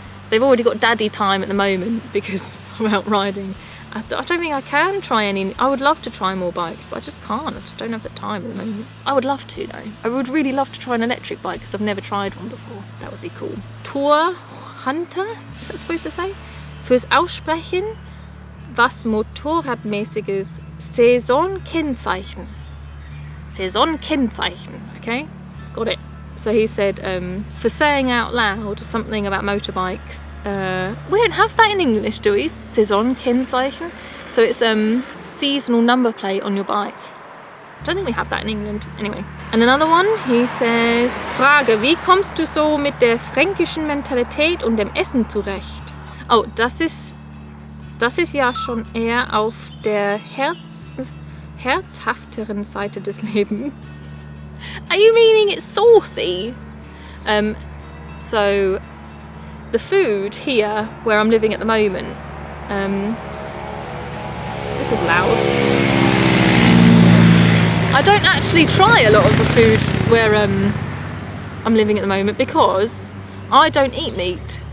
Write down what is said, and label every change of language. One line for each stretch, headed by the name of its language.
English: And they've already got daddy time at the moment because I'm out riding. I don't think I can try any. I would love to try more bikes, but I just can't. I just don't have the time at the moment. I would love to though. I would really love to try an electric bike because I've never tried one before. That would be cool. Tour Hunter, is that supposed to say?
German: Fürs Aussprechen, was Motorradmäßiges Saisonkennzeichen. Saisonkennzeichen, okay?
English: Got it. So he said, for saying out loud something about motorbikes. We don't have that in English, do we? Saisonkennzeichen. So it's seasonal number plate on your bike. I don't think we have that in England. Anyway. And another one, he says,
German: Frage, wie kommst du so mit der fränkischen Mentalität und dem Essen zurecht? Oh, das ist ja schon eher auf der herzhafteren Seite des Lebens.
English: Are you meaning it's saucy? So the food here where I'm living at the moment, this is loud. I don't actually try a lot of the food where I'm living at the moment because I don't eat meat.